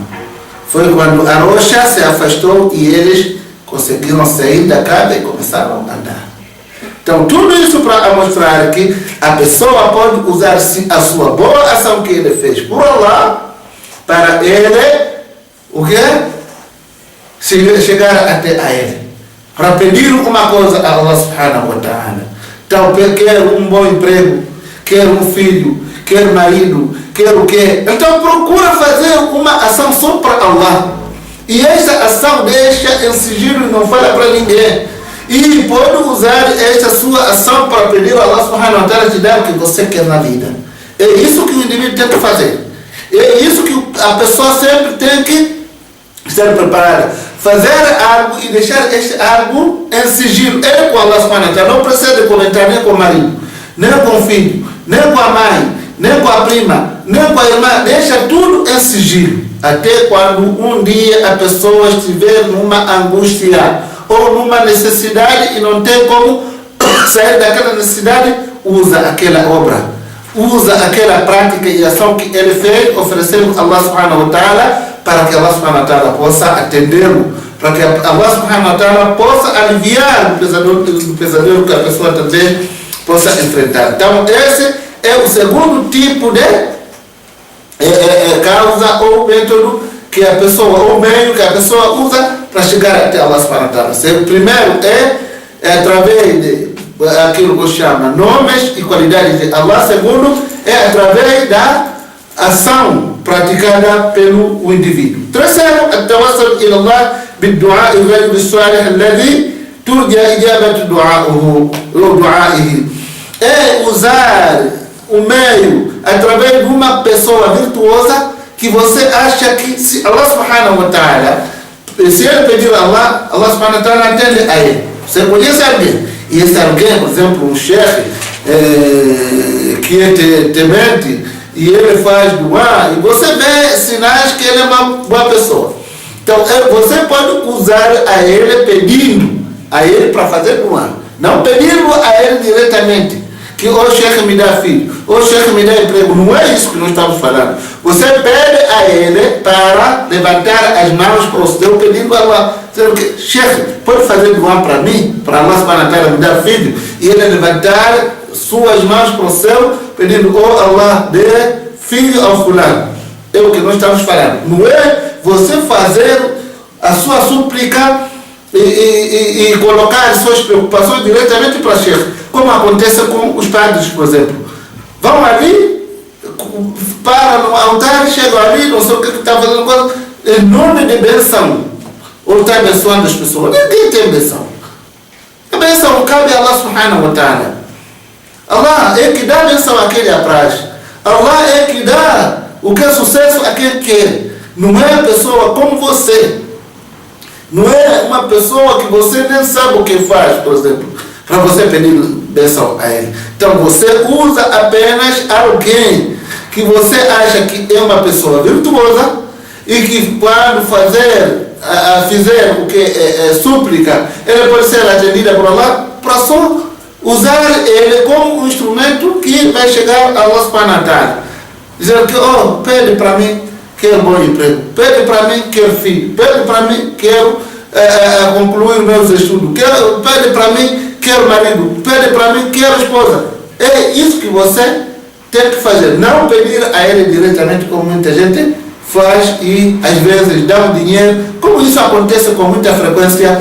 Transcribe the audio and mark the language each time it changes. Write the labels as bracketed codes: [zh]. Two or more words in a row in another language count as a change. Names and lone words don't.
[pt] Foi quando a Rocha se afastou e eles conseguiram sair da casa e começaram a andar. Então tudo isso para mostrar que a pessoa pode usar a sua boa ação que ele fez por Allah para ele, o quê? Chegar até a ele. Para pedir uma coisa a Allah [ar] سبحانه وتعالى. [pt] Então quer um bom emprego, quer um filho, quer marido, quer o quê? Então procura fazer uma ação só para Allah. E esta ação deixa em sigilo e não fala para ninguém. E pode usar esta sua ação para pedir a Allah [ar] سبحانه وتعالى [pt] te dar o que você quer na vida. É isso que o indivíduo tem que fazer. É isso que a pessoa sempre tem que estar preparada. Fazer algo e deixar este algo em sigilo. É com Allah [ar] سبحانه وتعالى. [pt] Não precisa de comentar nem com o marido, nem com o filho, nem com a mãe, nem com a prima, nem com a irmã. Deixa tudo em sigilo. Até quando um dia a pessoa estiver numa angústia ou numa necessidade e não tem como sair daquela necessidade, usa aquela obra, usa aquela prática e ação que ele fez, oferecendo a Allah [ar] سبحانه وتعالى, [pt] para que Allah [ar] سبحانه وتعالى [pt] possa atendê-lo, para que Allah [ar] سبحانه وتعالى [pt] possa aliviar o pesadelo que a pessoa também possa enfrentar. Então esse é o segundo tipo de causa ou método que a pessoa, ou meio que a pessoa usa para chegar até Allah [ar] سبحانه وتعالى. [pt] O primeiro é através de aquilo que chama nomes e qualidades de Allah. Segundo é através da ação praticada pelo indivíduo. Terceiro, [ar] التوسل إلى الله بالدعاء الغيب الصالح الذي ترجى إجابة دعائه. [pt] É usar o meio através de uma pessoa virtuosa que você acha que se Allah [ar] سبحانه وتعالى, [pt] se ele pedir a Allah, Allah [ar] سبحانه وتعالى [pt] atende a ele. Você conhece alguém, e esse alguém, por exemplo, um chefe que é temente, e ele faz dua, e você vê sinais que ele é uma boa pessoa. Então você pode usar a ele pedindo a ele para fazer dua, não pedindo a ele diretamente. Que o chefe me dá filho, o chefe me dá emprego. Não é isso que nós estamos falando. Você pede a ele para levantar as mãos para o Deus, pedindo a Allah, chefe, pode fazer dua para mim, para Allah [ar] سبحانه وتعالى [pt] me dar filho, e ele levantar suas mãos para o céu, pedindo, oh Allah, dê filho ao fulano. É o que nós estamos falando. Não é você fazer a sua súplica e colocar as suas preocupações diretamente para o chefe, como acontece com os padres, por exemplo. Vão ali, param no altar, chegam ali, não sei o que está fazendo, coisa, em nome de benção, ou está abençoando as pessoas. Ninguém tem benção. A benção cabe a Allah [ar] سبحانه وتعالى. [pt] Allah é que dá benção a quem lhe apraz. Allah é que dá o que é sucesso a quem quer. Não é a pessoa como você. Não é uma pessoa que você nem sabe o que faz, por exemplo, para você pedir bênção a ele. Então você usa apenas alguém que você acha que é uma pessoa virtuosa e que quando fizer o que é súplica, ele pode ser atendida por Allah, para só usar ele como um instrumento que vai chegar a Allah [ar] سبحانه وتعالى. [pt] Dizer que, oh, pede para mim, quero bom emprego, pede para mim, quero filho, pede para mim, quero concluir meus estudos, pede para mim, quero marido, pede para mim, quero esposa. É isso que você tem que fazer, não pedir a ele diretamente, como muita gente faz e às vezes dá um dinheiro, como isso acontece com muita frequência.